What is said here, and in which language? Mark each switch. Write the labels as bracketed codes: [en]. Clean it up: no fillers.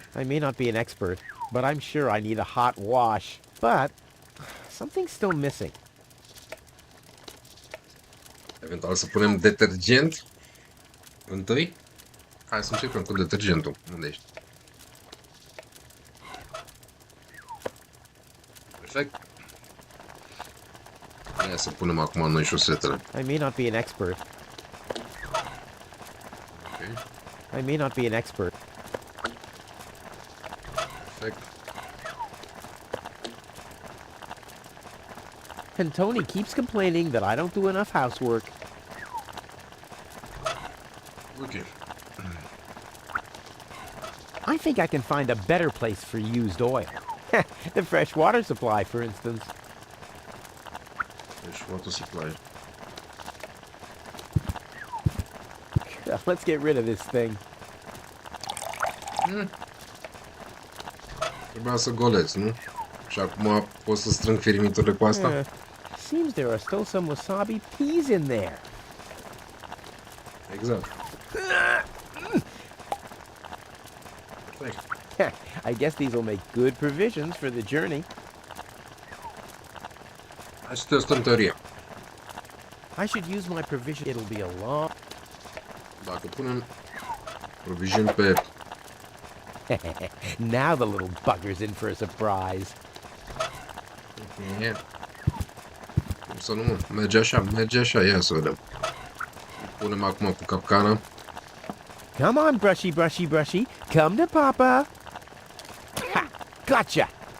[en] I may not be an expert, but I'm sure I need a hot wash. But something's still missing. [ro] Eventual să punem detergent întâi. Hai să începem cu detergentul. Unde ești? Perfect. Hai să punem acum noi șosetele. [en] I may not be an expert. Ok. I may not be an expert. [ro] Perfect. [en] And Tony keeps complaining that I don't do enough housework. Ok. I think I can find a better place for used oil. The fresh water supply, for instance. [ro] Deci, water supply. [en] Let's get rid of this thing. [ro] Trebuia să goleți, nu? Și acum pot să strâng firmiturile cu asta? [en] Seems there are still some wasabi peas in there. [ro] Exact. Perfect. [en] I guess these will make good provisions for the journey. [ro] Hai să testăm teoria. [en] I should use my provision. It'll be a long... [ro] Dacă punem provision pe... [en] Now the little bugger's in for a surprise. [ro] Cum să nu, mă? Merge așa, ia să vedem. Punem acum cu capcana. [en] Come on, brushy, brushy, brushy. Come to Papa. Ha! Gotcha!